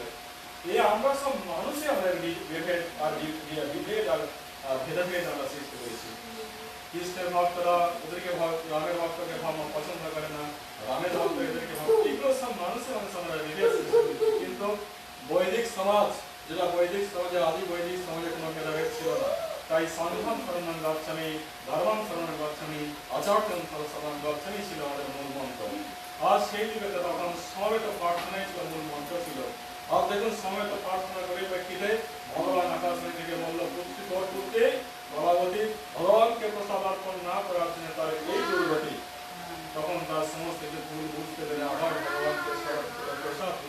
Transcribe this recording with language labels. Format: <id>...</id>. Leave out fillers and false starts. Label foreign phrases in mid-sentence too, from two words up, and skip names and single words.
<bn>এই আমরা সব মানুষই আমাদের বিভেদ আর ভেদাভেদ আমরা সৃষ্টি করেছি। কৃষ্ণের ভক্তরা ওদেরকে রামের ভক্তকে পছন্দ করে না, রামের ভক্ত এদেরকে এগুলো সব মানুষের আমরা বিভেদ সৃষ্টি করেছি। কিন্তু বৈদিক সমাজ, যেটা বৈদিক সমাজে, আদি বৈদিক সমাজে কোনো ভেদাভেদ ছিল না। তাই</bn> <pi>সংঘম শরণং গচ্ছামি, ধর্মং শরণং গচ্ছামি, আচার্যং শরণং গচ্ছামি</pi> <bn>ছিল আমাদের মূল মন্ত্র। আর সেই যুগে তখন সমবেত প্রার্থনাই ছিল মূল মন্ত্র ছিল। আর দেখুন সমবেত প্রার্থনা করে প্রেক্ষিতে ভগবান আকাশ থেকে বলল, পুত্রী তোর পুত্রে ভগবতী ভগবানকে প্রসাদ অর্পণ না করার জন্য তার এই দুর্গতি। তখন তার সমস্ত কিছু ভুল বুঝতে পেরে আবার ভগবানকে প্রসাদ দিল।</bn>